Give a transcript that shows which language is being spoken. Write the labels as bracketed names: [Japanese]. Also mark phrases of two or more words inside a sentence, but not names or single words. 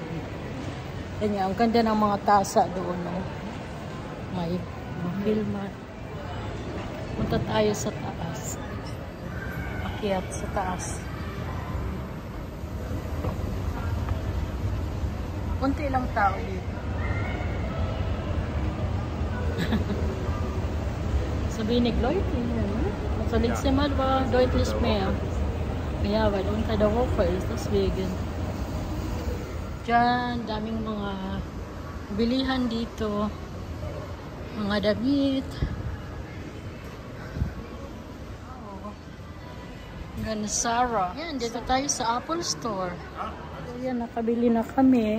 [Filipino] Ganyan, ang ganda ng mga tasa doon. May Wilmar. Punta tayo sa taas. Akyat sa taas. Kunti lang tao dito. [German] So wenig Leute hier, ne? Also letztes Mal war deutlich mehr. Ja, weil unter der Woche ist, deswegen. [Filipino] Diyan, daming mga bilihan dito. Mga damit. And Sarah. Yan, dito tayo sa Apple Store. Yan, nakabili na kami.